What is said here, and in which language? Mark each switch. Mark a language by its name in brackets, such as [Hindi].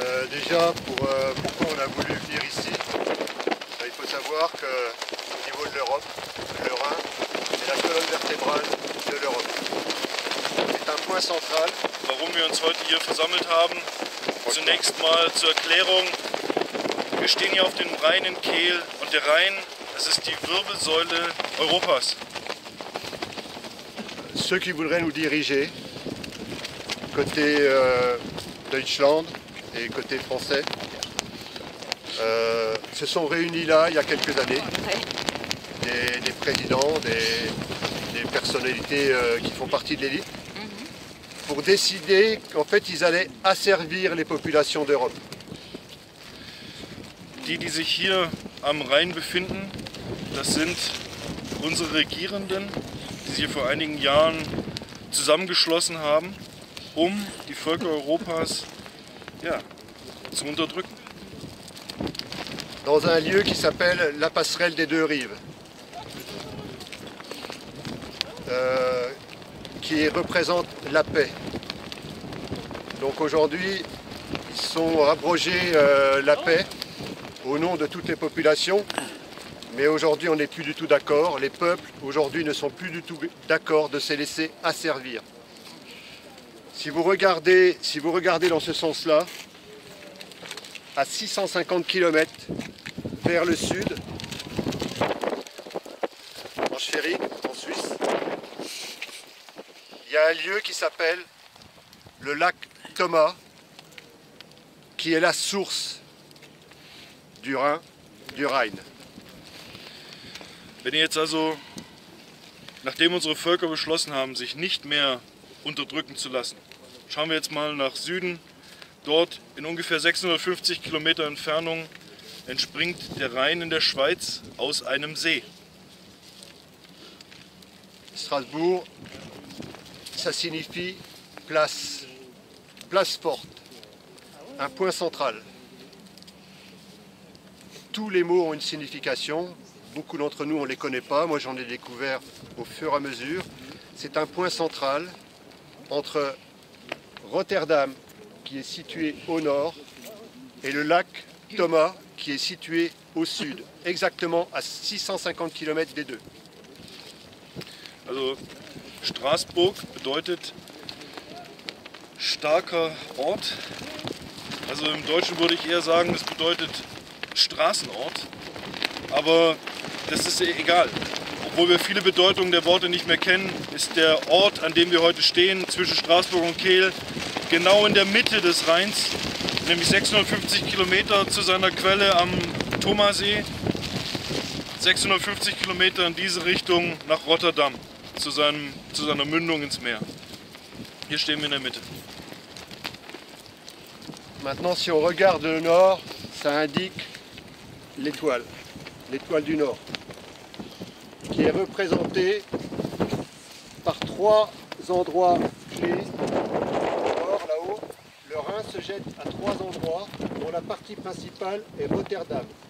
[French] Déjà, pourquoi on a voulu venir ici, il faut savoir qu'au niveau de l'Europe, le Rhin est la colonne vertébrale de l'Europe. C'est un point central. [German] Warum wir uns heute hier versammelt haben, zunächst mal zur Erklärung. Wir stehen hier auf dem Rheinenkehl und der Rhein, das ist die Wirbelsäule Europas. [French] Ceux qui voudraient nous diriger, côté Deutschland et côté français, se sont réunis là il y a quelques années. Des présidents, des personnalités qui font partie de l'élite, pour décider qu'en fait ils allaient asservir les populations d'Europe. [German] Die sich hier am Rhein befinden, das sind unsere Regierenden, die sich hier vor einigen Jahren zusammengeschlossen haben, um die Völker Europas zu unterdrücken. [French] Dans un lieu qui s'appelle la passerelle des deux rives, qui représente la paix. Donc aujourd'hui, ils sont abrogés la paix au nom de toutes les populations, mais aujourd'hui on n'est plus du tout d'accord. Les peuples aujourd'hui ne sont plus du tout d'accord de se laisser asservir. Si vous regardez dans ce sens-là, à 650 km vers le sud, en Schwerin, en Suisse, il y a un lieu qui s'appelle le lac Thomas, qui est la source du Rhin, du Rhein. [German] Wenn ihr jetzt also, nachdem unsere Völker beschlossen haben, sich nicht mehr unterdrücken zu lassen, schauen wir jetzt mal nach Süden. Dort in ungefähr 650 Kilometer Entfernung entspringt der Rhein in der Schweiz aus einem See. [French] Strasbourg, ça signifie place, place forte, un point central. Tous les mots ont une signification, beaucoup d'entre nous on ne les connaît pas, moi j'en ai découvert au fur et à mesure. C'est un point central entre Rotterdam, qui est situé au nord, et le lac Thomas, qui est situé au sud, exactement à 650 km des deux. [German] Also Straßburg bedeutet starker Ort Also im Deutschen würde ich eher sagen, das bedeutet Straßenort. Aber das ist egal. Obwohl wir viele Bedeutungen der Worte nicht mehr kennen, ist der Ort, an dem wir heute stehen, zwischen Straßburg und Kehl, genau in der Mitte des Rheins, nämlich 650 Kilometer zu seiner Quelle am Thomasee, 650 Kilometer in diese Richtung nach Rotterdam, zu seiner Mündung ins Meer. Hier stehen wir in der Mitte. [French] Maintenant, si on regarde le nord, ça indique l'étoile du Nord, qui est représentée par trois endroits clés. Or, là-haut, le Rhin se jette à trois endroits, dont la partie principale est Rotterdam.